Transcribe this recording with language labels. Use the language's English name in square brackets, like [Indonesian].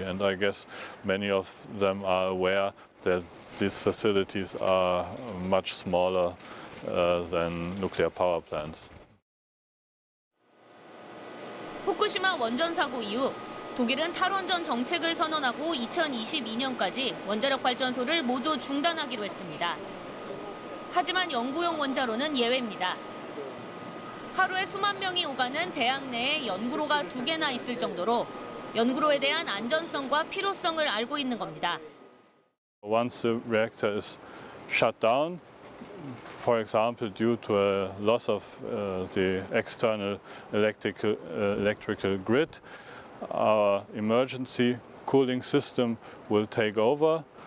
[English] And I guess many of them are aware that these facilities are much smaller than nuclear power plants. [Korean] 후쿠시마 원전 사고 이후 독일은 탈원전 정책을 선언하고 2022년까지 원자력 발전소를 모두 중단하기로 했습니다. 하지만 연구용 원자로는 예외입니다. 하루에 수만 명이 오가는 대학 내에 연구로가 2개나 있을 정도로 연구로에 대한 안전성과 필요성을 알고 있는 겁니다. [English] Once the reactor is shut down, for example, due to a loss of the external electrical grid, our emergency cooling system will take over.